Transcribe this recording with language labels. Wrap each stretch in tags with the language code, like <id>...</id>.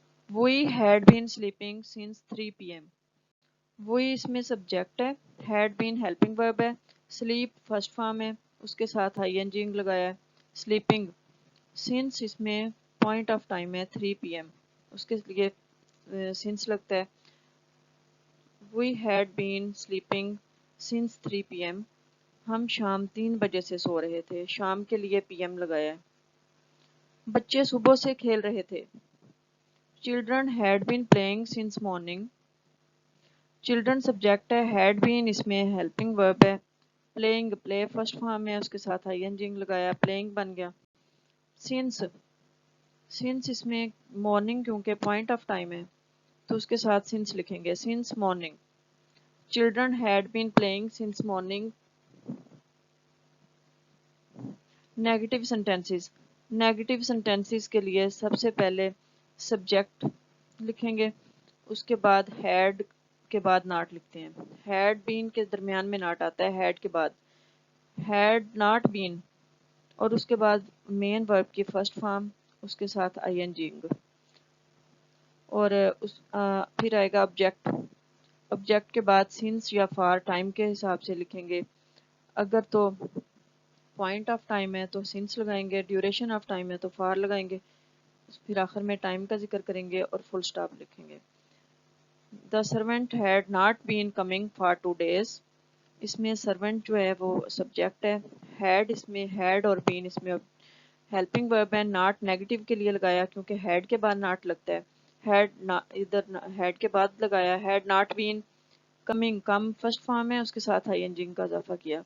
<en>We had been sleeping since 3 p.m.</en> <ur>وہی اس میں subject ہے، ہیڈ بین ہیلپنگ ورب ہے، سلیپ فرسٹ فارم ہے اس کے ساتھ آئی این جی لگایا ہے، سلیپنگ. سنس اس میں پوائنٹ آف ٹائم ہے 3 p.m. اس کے لیے سنس لگتا ہے.</ur> <en>We had been sleeping since 3 p.m.</en> <ur>ہم شام 3 بجے سے سو رہے تھے، شام کے لیے پی ایم لگایا ہے. بچے صبح سے کھیل رہے تھے.</ur> <en>Children had been playing since morning.</en> <ur>Children subject ہے، ہیڈ بین اس میں ہیلپنگ ورب ہے، پلینگ پلے فرسٹ فارم ہے اس کے ساتھ آئی این جی لگایا، پلینگ بن گیا. سنس اس میں مارننگ کیونکہ پوائنٹ آف ٹائم ہے تو اس کے ساتھ سنس لکھیں گے، since morning.</ur> <en>Children had been playing since morning.</en> <ur>Negative sentences. Negative sentences کے لیے سب سے پہلے سبجیکٹ لکھیں گے، اس کے بعد ہیڈ کے بعد ناٹ لکھتے ہیں. ہیڈ بین کے درمیان میں ناٹ آتا ہے، ہیڈ کے بعد ہیڈ ناٹ بین اور اس کے بعد مین ورب کی فرسٹ فارم اس کے ساتھ آئی این جی اور پھر آئے گا آبجیکٹ. آبجیکٹ کے بعد سنس یا فار ٹائم کے حساب سے لکھیں گے، اگر تو پوائنٹ آف ٹائم ہے تو سنس لگائیں گے، ڈیوریشن آف ٹائم ہے تو فار لگائیں گے، پھر آخر میں ٹائم کا ذکر کریں گے اور فل سٹاپ لکھیں گے.</ur> <en>The servant had not been coming for 2 days.</en> <ur>اس میں سرونٹ جو ہے وہ سبجیکٹ ہے، ہیڈ اس میں ہیڈ اور بین اس میں ہیلپنگ ورب ہے ناٹ نیگیٹو کے لیے لگایا کیونکہ ہیڈ کے بعد ناٹ لگتا ہے. ہیڈ ادھر ہیڈ کے بعد لگایا. Had not been coming come first form ہے اس کے ساتھ آئی این جی کا اضافہ کیا.</ur>